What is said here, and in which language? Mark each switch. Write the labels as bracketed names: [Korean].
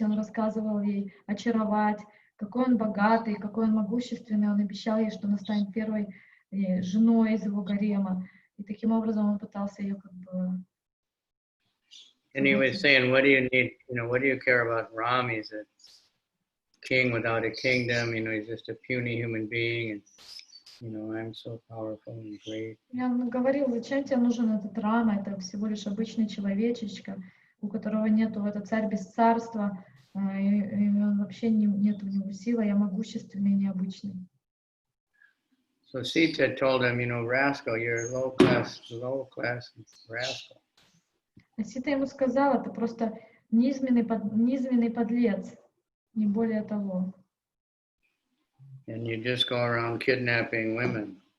[Russian] Он рассказывал ей, очаровать, какой он богатый, какой он могущественный. Он обещал ей, что она станет первой женой из его гарема. И таким образом он пытался ее [English] And he was saying, what do you need, what do you care about Ram? He's a king without a kingdom, he's just a puny human being, and, I'm so powerful and great. [Russian] И он говорил, зачем тебе нужен этот Рама, это всего лишь обычный человечечка, у которого нету, это царь без царства, и он вообще нет у него силы, я могущественный и необычный. [English] So Sita told him, you know, rascal, you're a low class rascal. [Russian] А Сита ему сказала, ты просто низменный подлец, не более того. [English] And you just go around kidnapping women.